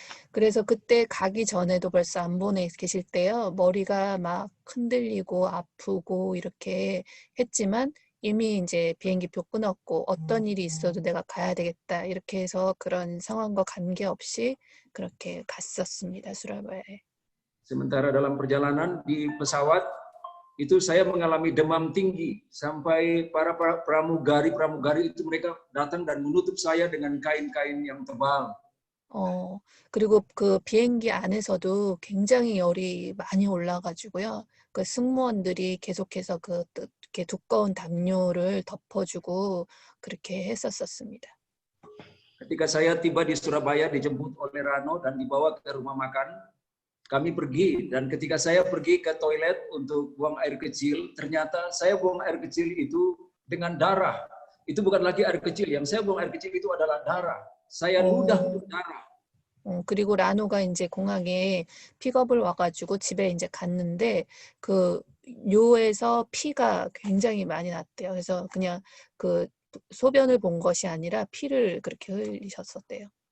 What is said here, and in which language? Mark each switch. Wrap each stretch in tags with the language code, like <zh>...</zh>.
<ko>그래서 그때 가기 전에도 벌써 안본에 계실 때요, 머리가 막 흔들리고 아프고 이렇게 했지만 이미 이제 비행기표 끊었고 어떤 일이 있어도 내가 가야 되겠다 이렇게 해서 그런 상황과 관계없이 그렇게 갔었습니다, 수라바야에.</ko> <id>Sementara dalam perjalanan di pesawat, itu saya mengalami demam tinggi sampai para pramugari itu mereka datang dan menutup saya dengan kain-kain yang tebal.</id> <ko>그리고 그 비행기 안에서도 굉장히 열이 많이 올라가지고요. 그 승무원들이 계속해서 이렇게 두꺼운 담요를 덮어주고 그렇게 했었습니다.</ko> <id>Ketika saya tiba di Surabaya, dijemput oleh Rano dan dibawa ke rumah makan, kami pergi. Dan ketika saya pergi ke toilet untuk buang air kecil, ternyata saya buang air kecil itu dengan darah. Itu bukan lagi air kecil, yang saya buang air kecil itu adalah darah. Saya ludah darah.</id> <ko>그리고 라노가 이제 공항에 픽업을 와가지고 집에 이제 갔는데 그 뇨에서 피가 굉장히 많이 났대요. 그래서 그냥 그 소변을 본 것이 아니라 피를 그렇게 흘리셨었대요.</ko>